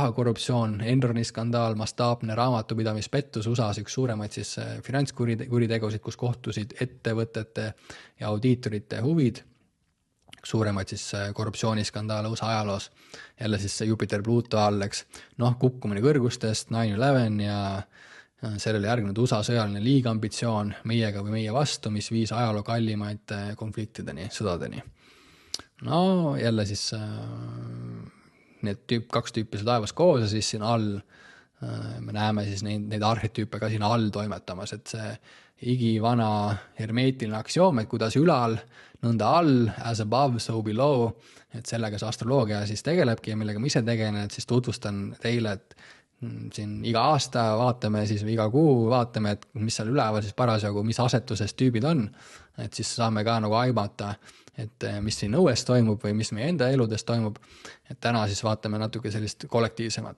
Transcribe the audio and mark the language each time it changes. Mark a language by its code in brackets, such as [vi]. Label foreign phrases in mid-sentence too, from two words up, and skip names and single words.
[et] raha korruptsioon, Enroni skandaal, mastaapne raamatupidamispettus, USAs üks suuremaid siis finantskuritegusid, kus kohtusid ettevõtete ja audiitorite huvid, suuremaid siis korruptsiooniskandaale USA ajaloos, jälle siis see Jupiter-Pluto all, eks, kukkumine kõrgustest, 9/11 ja sellele järgnenud USA sõjaline liigambitsioon meiega või meie vastu, mis viis ajaloo kallimaid konfliktideni, sõdadeni. No jälle siis need kaks tüüpi taevas koos ja siis siin all me näeme siis neid arhetüüpe ka siin all toimetamas, et see igivana hermeetiline aktsioom, et kuidas ülal, nõnda all, [en] as above, so below, [et] et sellega see astroloogia siis tegelebki ja millega ma ise tegelen, et siis tutvustan teile, et siin iga aasta vaatame siis või iga kuu vaatame, et mis seal üleval siis parasjagu, mis asetuses tüübid on, et siis saame ka nagu aimata, et mis siin õues toimub või mis meie enda eludes toimub, et täna siis vaatame natuke sellist kollektiivsemat.